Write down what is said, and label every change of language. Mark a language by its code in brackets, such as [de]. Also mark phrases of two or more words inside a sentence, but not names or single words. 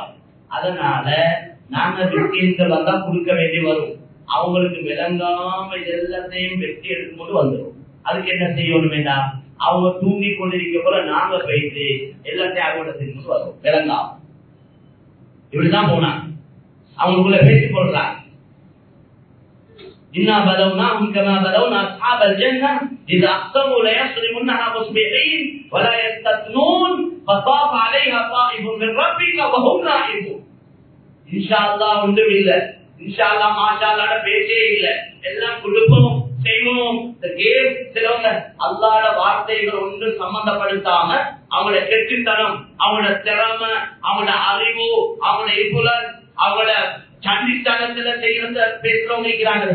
[ta] அதனால நாங்க மிஸ்கின்கள் வந்தா கொடுக்க வேண்டி வரும். அவங்களுக்கு விளங்காம எல்லாத்தையும் வெட்டி எடுக்கும்போது வந்துடும். அதுக்கு என்ன செய்யணும் வேண்டாம், அவங்க தூங்கி கொண்டிருக்க போல நாங்க போயிட்டு எல்லாத்தையும் அறுவடை செய்யும்போது வரும் விளங்காம. இப்படிதான் போனா அவங்களுக்குள்ள பேசிக் கொள்றாங்க. [ar] إنا بلوناهم كما بلونا أصحاب الجنة إذا أقسموا ليصرمنها مصبحين ولا يستثنون فطاف عليها طائف من ربك وهم نائمون. إن شاء الله [ta] ஒன்றும் இல்ல, [ar] إن شاء الله ما شاء الله [ta] பேச்சே இல்ல, எல்லாம் கொடுப்போம் செய்வோம். இந்த கேம் சிலவங்க அல்லாஹ்ட வார்த்தைகள் ஒன்று சம்பந்தப்படுத்தாம அவங்களோட கெட்டித்தனம், அவங்களோட திறமை, அவங்களோட அறிவு, அவங்களோட இன்புலன், அவங்களோட சண்டித்தனத்துல செய்யறது பேசுறவங்க இருக்கிறாங்க.